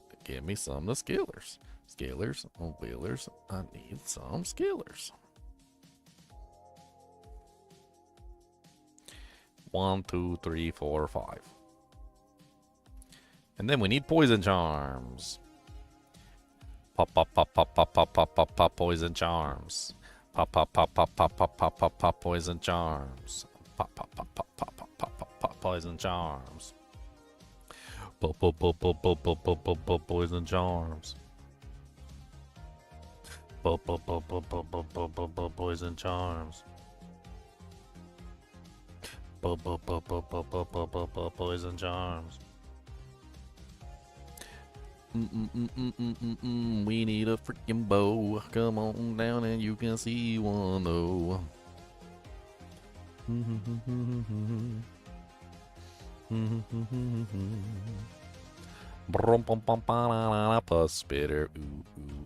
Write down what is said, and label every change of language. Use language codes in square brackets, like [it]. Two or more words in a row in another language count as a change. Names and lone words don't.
[en] Give me some of the scalers. Scalers, whalers. I need some scalers. 1, 2, 3, 4, 5. And then we need poison charms. Pop, pop, pop, pop, pop, pop, pop, pop, pop, poison charms. Pop, pop, pop, pop, pop, pop, pop, pop, pop, poison charms. Pop, pop, pop, pop, pop, pop, pop, pop, pop, poison charms. Pop, pop, pop, pop, pop, pop, pop, pop, pop, poison charms. Pop, pop, pop, pop, pop, pop, pop, pop, pop, poison charms. Pop, pop, pop, pop, pop, pop, pop, pop, pop, poison charms. We need a freaking bow. Come on down and you can see one. Oh. Plus spitter. Ooh, ooh.